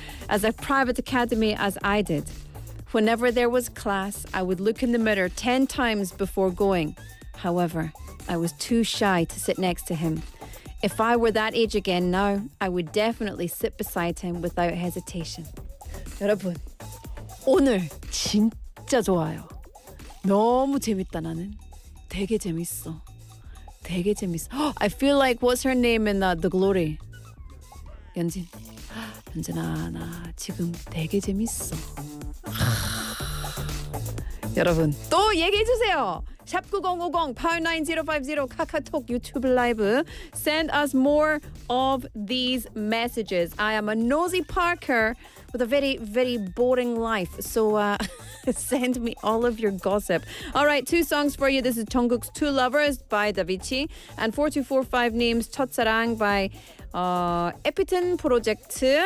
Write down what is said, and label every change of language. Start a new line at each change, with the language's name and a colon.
English: As a private academy as I did. Whenever there was class, I would look in the mirror 10 times before going. However, I was too shy to sit next to him. If I were that age again now, I would definitely sit beside him without hesitation.
Korean: 여러분, 오늘 진짜 좋아요. 너무 재밌다 나는. 되게 재밌어.
English: I feel like what's her name in The Glory?
Korean: 연진아 나 지금 되게 재밌어. 여러분 또 얘기해 주세요. 샵9050 89050 카카오톡 유튜브 라이브.
English: Send us more of these messages. I am a nosy Parker with a very, very boring life. So send me all of your gossip. All right, 2 songs for you. This is Jungkook's Two Lovers by Davichi and 4245님's 첫사랑 by Epiton Project.